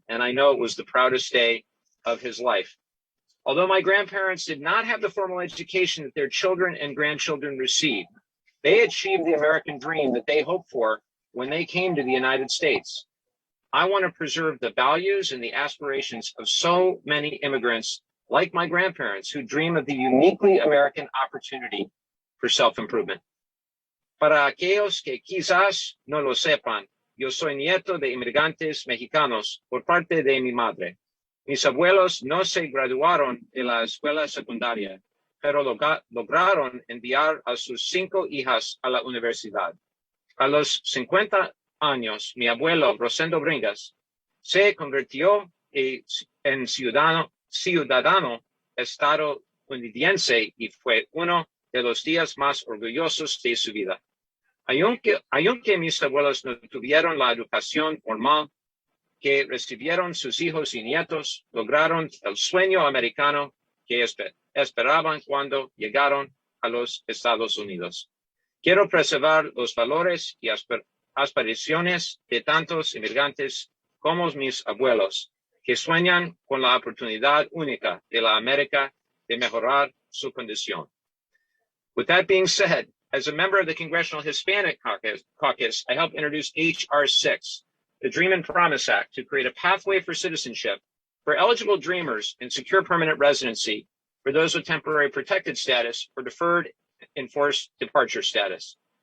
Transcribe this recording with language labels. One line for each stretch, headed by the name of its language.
English: And I know it was the proudest day of his life. Although my grandparents did not have the formal education that their children and grandchildren received, they achieved the American dream that they hoped for when they came to the United States. I want to preserve the values and the aspirations of so many immigrants like my grandparents who dream of the uniquely American opportunity for self-improvement.
Spanish: Para aquellos que quizás no lo sepan, yo soy nieto de inmigrantes mexicanos por parte de mi madre. Mis abuelos no se graduaron de la escuela secundaria, pero lograron enviar a sus 5 hijas a la universidad. A los 50 años, mi abuelo, Rosendo Bringas, se convirtió en ciudadano estadounidense y fue uno de los días más orgullosos de su vida. Aunque mis abuelos no tuvieron la educación formal que recibieron sus hijos y nietos, lograron el sueño americano que esperaban cuando llegaron a los Estados Unidos. Quiero preservar los valores y aspiraciones de tantos inmigrantes como mis abuelos, que sueñan con la oportunidad única de la América de mejorar su condición.
English: With that being said, as a member of the Congressional Hispanic Caucus, I helped introduce H.R. 6, the Dream and Promise Act, to create a pathway for citizenship for eligible dreamers and secure permanent residency for those with temporary protected status or deferred enforced departure status.